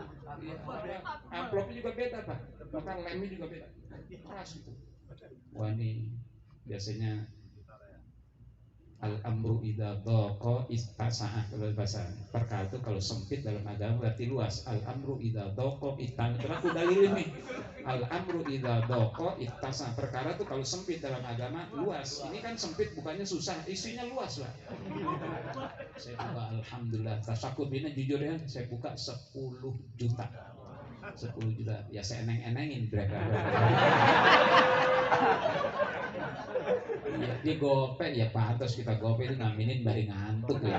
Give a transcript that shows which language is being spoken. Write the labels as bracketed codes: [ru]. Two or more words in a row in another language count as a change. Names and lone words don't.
[id] Amplopnya juga beda pak, bahkan lemnya juga beda, keras gitu. Wah ini biasanya [ar] الأمر إذا ضاق اتسع. [id] Kalau bahasa perkara itu kalau sempit dalam agama berarti luas. [ar] الأمر إذا ضاق اتسع. [id] Terus aku dalilin nih. [ar] الأمر إذا ضاق اتسع. [id] Perkara itu kalau sempit dalam agama luas. Ini kan sempit bukannya susah, isinya luas lah. Saya buka alhamdulillah tasakur ini jujur ya, saya buka 10 juta. 10 juta. Ya saya eneng-enengin berapa. Iya, dia gopek ya pantas kita gopek itu ngaminin bari ngantuk ya.